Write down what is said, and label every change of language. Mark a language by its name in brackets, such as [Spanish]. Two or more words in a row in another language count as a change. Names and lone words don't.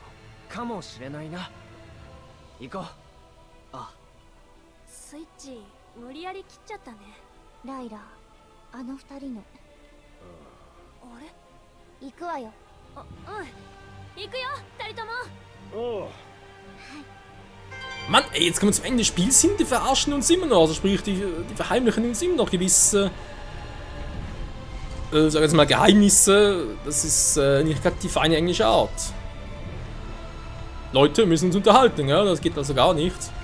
[Japanese] かもしれないな。行こう。あ、スイッチ無理やり切っちゃったね。ライラ、あの二人の。あれ？行くわよ。うん。行くよ、二人とも。おう。 [German] Mann, ey, jetzt kommen wir zum Ende des Spiels hin, die verarschen uns immer noch, also sprich, die verheimlichen uns immer noch gewisse, sag jetzt mal Geheimnisse, das ist nicht gerade die feine englische Art. Leute müssen uns unterhalten, ja, das geht also gar nicht.